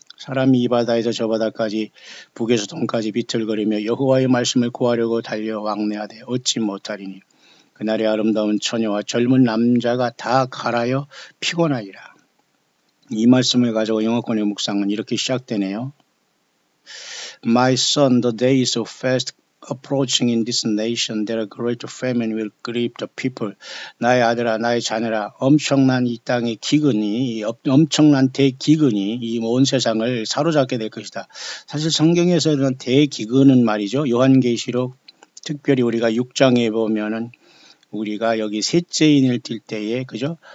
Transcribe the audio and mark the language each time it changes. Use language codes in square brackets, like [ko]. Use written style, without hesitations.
[ko] 사람이 이 바다에서 저 바다까지 북에서 동까지 비틀거리며 여호와의 말씀을 구하려고 달려 왕래하되 얻지 못하리니 그날의 아름다운 처녀와 젊은 남자가 다 갈아여 피곤하리라. 이 말씀을 가지고 영어권의 묵상은 이렇게 시작되네요. [en] My son, the days of fast approaching in this nation, that a great famine will grip the people. [ko] 나의 아들아, 나의 자녀라, 엄청난 이 땅의 기근이, 엄청난 대기근이 이 온 세상을 사로잡게 될 것이다. 사실 성경에서는 대기근은 말이죠. 요한계시록 특별히 우리가 6장에 보면은 우리가 여기 셋째인을 띌 때에 그죠?